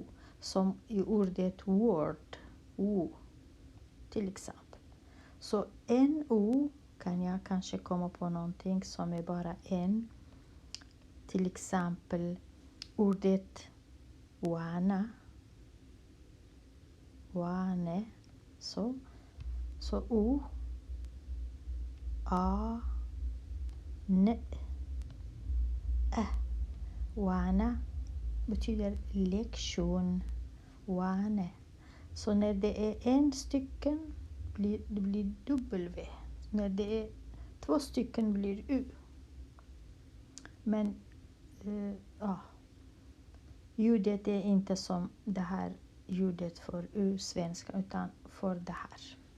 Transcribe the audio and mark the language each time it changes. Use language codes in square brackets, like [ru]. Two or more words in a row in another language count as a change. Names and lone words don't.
[sv] Som i ordet word, o, till exempel. Så en o kan jag kanske komma på någonting som är bara en. Till exempel ordet wana. Wane. Så o. A. Ne. Ä. Wana betyder lektion. Wane. Så när det är en stycken det blir w. När det är 2 stycken blir u. Men ljudet är inte som det här ljudet för u svenska, utan för det här.